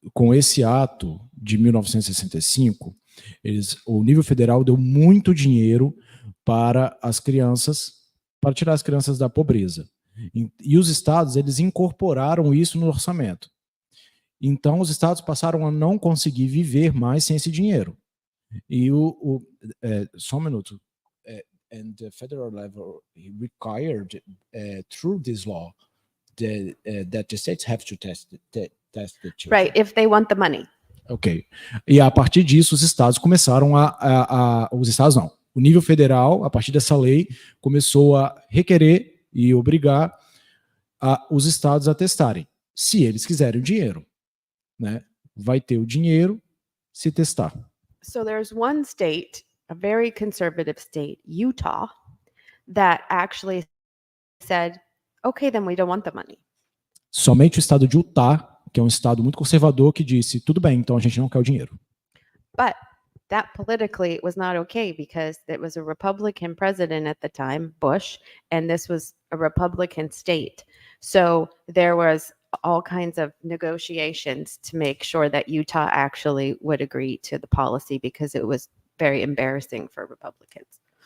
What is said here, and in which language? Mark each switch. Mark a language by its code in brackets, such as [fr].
[pt] Com esse ato de 1965, o nível federal deu muito dinheiro para as crianças, para tirar as crianças da pobreza. E os estados, eles incorporaram isso no orçamento. Então, os estados passaram a não conseguir viver mais sem esse dinheiro. E só um minuto. [en] And the federal level required, through this law, that the states have to test the children. Right, if they want the money. Ok. [pt] E a partir disso, os estados começaram os estados não. O nível federal, a partir dessa lei, começou a requerer e obrigar os estados a testarem, se eles quiserem o dinheiro, né? Vai ter o dinheiro se testar. [en] So there's one state, a very conservative state, Utah, that actually said, okay, then we don't want the money. [pt] Somente o estado de Utah, que é um estado muito conservador, que disse, tudo bem, então a gente não quer o dinheiro. [en] But that politically was not okay because it was a Republican president at the time, Bush, and this was a Republican state. So there was all kinds of negotiations to make sure that Utah actually would agree to the policy because it was very embarrassing for Republicans.